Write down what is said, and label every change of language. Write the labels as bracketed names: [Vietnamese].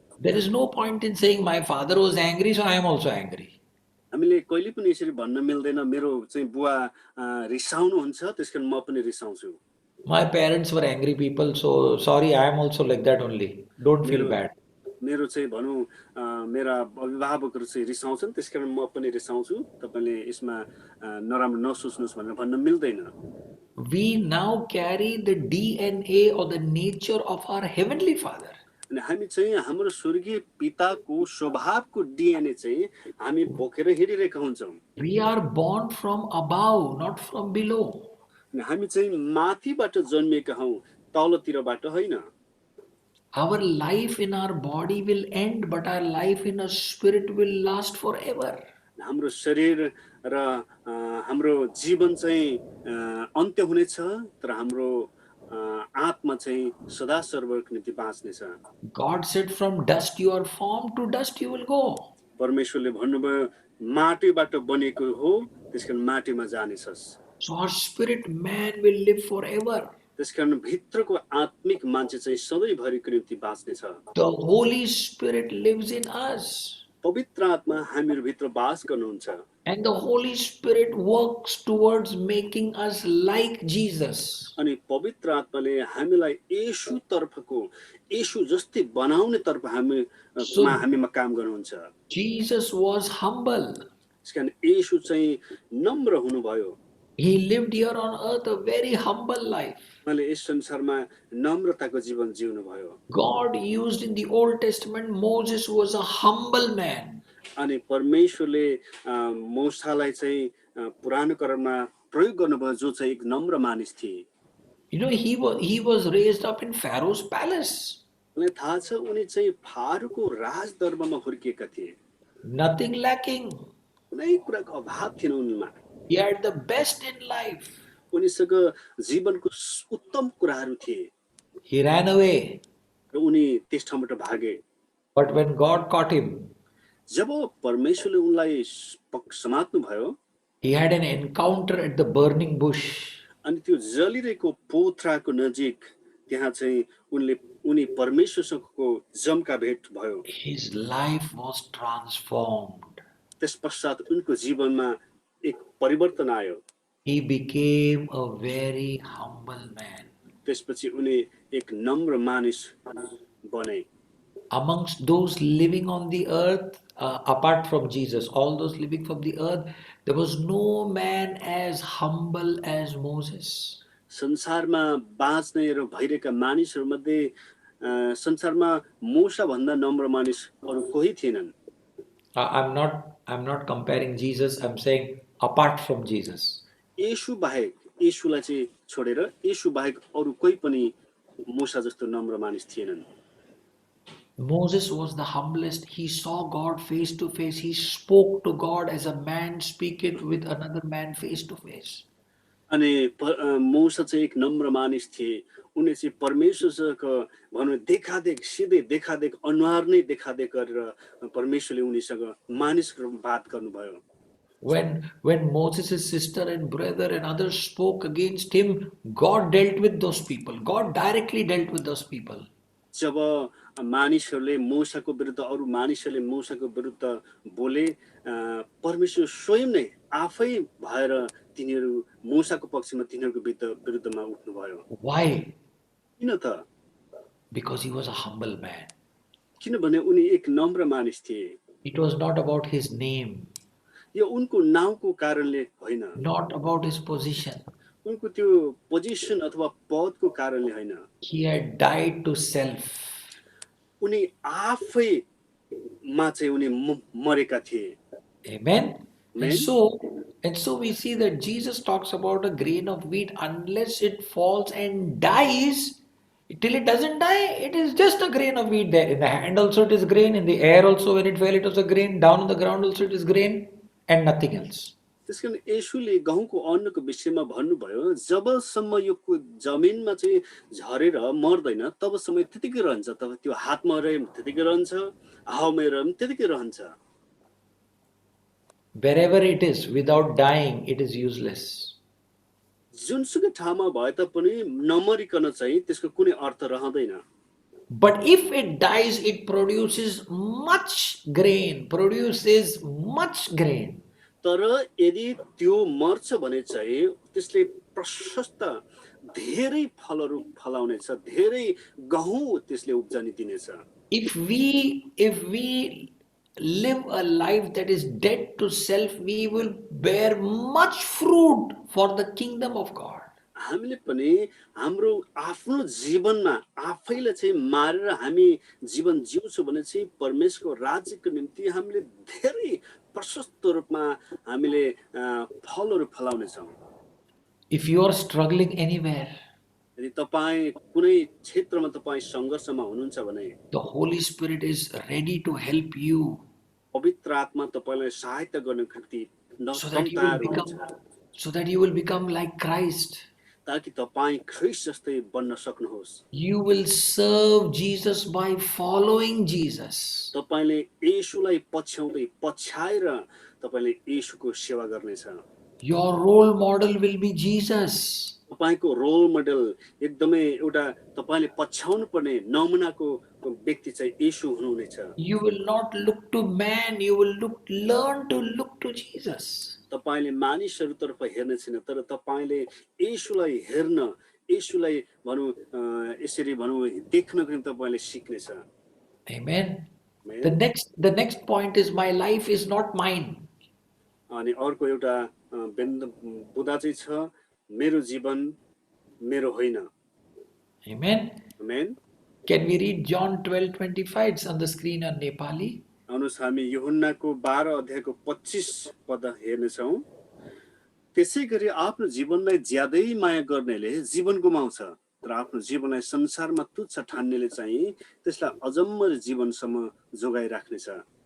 [English] There is no point in saying my father was angry, so I am also angry. [Nepali] हामीले कहिले पनि यसरी भन्न मिल्दैन मेरो चाहिँ बुवा रिसाउनुहुन्छ त्यसकारण म पनि रिसाउँछु। [English] My parents were angry people, so sorry, I am also like that only. Don't feel [Nepali] मेरो [English] bad. [Nepali] मेरो चाहिँ भनौँ मेरा अभिभावकहरू चाहिँ रिसाउँछन् त्यसकारण म पनि रिसाउँछु, तपाईँले यसमा नराम्रो नसोच्नुहोस् भनेर भन्न मिल्दैन। [English] We now carry the DNA or the nature of our Heavenly Father. [Nepali] अनि हामी चाहिँ हाम्रो स्वर्गीय पिताको स्वभावको डिएनए चाहिँ हामी बोकेर हिँडिरहेका हुन्छौँ। [English] We are born from above, not from below. [Nepali] अनि हामी चाहिँ माथिबाट जन्मिएका हौँ, तलतिरबाट होइन। [English] Our life in our body will end, but our life in our spirit will last forever. [Nepali] हाम्रो शरीर र हाम्रो जीवन चाहिँ अन्त्य हुनेछ, तर हाम्रो आत्मा चाहिँ सदा सर्वको निम्ति बाँच्नेछ। [English] God said, from dust you are formed, to dust you will go. [Nepali] परमेश्वरले भन्नुभयो माटीबाट बनेको हो, त्यसकारण माटीमा जानेछस्। [English] So our spirit man will live forever. [Nepali] त्यसकारण भित्रको आत्मिक मान्छे चाहिँ सधैँभरिको निम्ति बाँच्नेछ। [English] The Holy Spirit lives in us. [Nepali] पवित्र आत्मा हामीहरू भित्र बास गर्नुहुन्छ [English] And the Holy Spirit works towards making us like Jesus. [Nepali] अनि पवित्र आत्माले हामीलाई येशू तर्फको येशू जस्तै बनाउने तर्फ हामीमा काम गर्नुहुन्छ। [English] Jesus was humble. [Nepali] त्यसकारण येशू चाहिँ नम्र हुनुभयो। [English] He lived here on earth a very humble life. [Nepali] उहाँले यस संसारमा नम्रताको जीवन जिउनु भयो। [English] God used in the Old Testament Moses, who was a humble man. [Nepali] अनि परमेश्वरले मूसालाई चाहिँ पुरानो करारमा प्रयोग गर्नुभयो जो चाहिँ एक नम्र मानिस थिए। [English] You know, he was raised up in Pharaoh's palace. [Nepali] उनलाई थाहा छ उनी चाहिँ फारोको राजदरबारमा हुर्किएका थिए। [English] Nothing lacking. [Nepali] कुनै कुराको अभाव थिएन उनीमा। [English] He had the best in life. [Nepali] उनीसँग जीवनको उत्तम कुराहरू थिए [English] He ran away. [Nepali] र उनी त्यस ठाउँबाट भागे। [English] But when God caught him, [Nepali] जब परमेश्वरले उनलाई समात्नु भयो, [English] he had an encounter at the burning bush. [Nepali] अनि त्यो जलिरहेको पोथराको नजिक त्यहाँ चाहिँ उनी परमेश्वरसँगको जमका भेट भयो। [English] His life was transformed. [Nepali] त्यस पश्चात उनको जीवनमा एक परिवर्तन आयो। [English] He became a very humble man. [Nepali] त्यसपछि उनी एक नम्र मानिस बने। [English] Amongst those living on the earth, apart from Jesus, all those living from the earth, there was no man as humble as Moses. [Nepali] संसारमा बाँच्ने र भइरहेका मानिसहरूमध्ये संसारमा मूसा भन्दा नम्र मानिस अरू कोही थिएनन्। [English] I'm not comparing Jesus. I'm saying apart from Jesus. [Nepali] येशू बाहेक, येशूलाई चाहिँ छोडेर येशू बाहेक अरू कोही पनि मूसा जस्तो नम्र मानिस थिएनन्। [English] Moses was the humblest. He saw God face to face. He spoke to God as a man speaketh with another man face to face. [Nepali] अनि मूसा चाहिँ एक नम्र मानिस थिए। उनी चाहिँ परमेश्वरसँग भनौँ देखादेख सिधै देखादेख अनुहार नै देखादेख गरेर परमेश्वरले उनीसँग मानिसको बात गर्नुभयो। [English] When Moses' sister and brother and others spoke against him, God dealt with those people. God directly dealt with those people. [Nepali] जब मानिसहरूले मूसाको विरुद्ध अरू मानिसहरूले मूसाको विरुद्ध बोले, परमेश्वर स्वयं नै आफै भएर तिनीहरू मूसाको पक्षमा तिनीहरूको विरुद्धमा उठ्नुभयो। [English] Why? [Nepali] किन त? [English] Because he was a humble man. [Nepali] किनभने उनी एक नम्र मानिस थिए। [English] It was not about his name, [Nepali] यो उनको नाउँको कारणले होइन, [English] not about his position. [Nepali] उनको त्यो पोजिसन अथवा पदको कारणले होइन। [English] He had died to self. [Nepali] उनी आफैमा चाहिँ उनी मरेका थिए। [English] Amen. And so we see that Jesus talks about a grain of wheat, unless it falls and dies, till it doesn't die, it is just a grain of wheat there. In the hand also it is grain, in the air also when it fell it was a grain, down on the ground also it is grain, and nothing else. [Nepali] त्यसकारण येशूले गहुँको अन्नको विषयमा भन्नुभयो, जबसम्म यो जमिनमा चाहिँ झरेर मर्दैन तबसम्म त्यतिकै रहन्छ, तब त्यो हातमा रहे त्यतिकै रहन्छ, हावामा रहे त्यतिकै रहन्छ। [English] wherever it is, without dying, it is useless. [Nepali] जुनसुकै ठाउँमा भए तापनि नमरिकन चाहिँ त्यसको कुनै अर्थ रहँदैन। [English] But if it dies, it produces much grain, produces much grain. [Nepali] तर यदि त्यो मर्छ भने चाहिँ त्यसले प्रशस्त धेरै फलहरू फलाउनेछ, धेरै गहुँ त्यसले उब्जनी दिनेछ। [English] If we live a life that is dead to self, we will bear much fruit for the kingdom of God. [Nepali] हामीले पनि हाम्रो आफ्नो जीवनमा आफैलाई चाहिँ मारेर हामी जीवन जिउँछौँ भने चाहिँ परमेश्वरको राज्यको निम्ति हामीले धेरै प्रशस्त रूपमा हामीले फलहरू फलाउनेछौँ। [English] If you are struggling anywhere, [Nepali] यदि तपाईँ कुनै क्षेत्रमा तपाईँ सङ्घर्षमा हुनुहुन्छ भने [English] the Holy Spirit is ready to help you [Nepali] पवित्र आत्मा तपाईँलाई सहायता गर्नको निम्ति [English] so that [Nepali] तयार हुनुहुन्छ, [English] so that you will become like Christ. [Nepali] ताकि तपाईँ ख्रीष्ट जस्तै बन्न सक्नुहोस्। [English] You will serve Jesus by following Jesus. [Nepali] तपाईँले येशूलाई पछ्याउँदै पछ्याएर तपाईँले येशूको सेवा गर्नेछ। [English] Your role model will be Jesus. [Nepali] तपाईको रोल मोडल एकदमै एउटा तपाईँले पछ्याउनु पर्ने नमुनाको व्यक्ति चाहिँ येशू हुनुहुनेछ। [English] You will not look to man, you will learn to look to Jesus. [Nepali] तपाईले मानिसहरूतर्फ हेर्ने छैन, तर तपाईले येशूलाई हेर्न, येशूलाई भनौँ यसरी भनौँ देख्नको निम्ति तपाईँले सिक्नेछ। [English] Amen. The next point is, my life is not mine. [Nepali] अनि अर्को एउटा बुदा चाहिँ छ, मेरो जीवन मेरो होइन। [English] Amen. [Nepali] Amen. [English] Can we read John 12:25? It's on the screen on Nepali. [Nepali] आउनुहोस् हामी यूहन्नाको 12 अध्यायको 25 पद हेर्नेछौँ। त्यसै गरी आफ्नो जीवनलाई ज्यादै माया गर्नेले जीवन गुमाउँछ, तर आफ्नो जीवनलाई संसारमा तुच्छ ठान्नेले चाहिँ त्यसलाई अजम्मर जीवनसम्म जोगाइ राख्नेछ।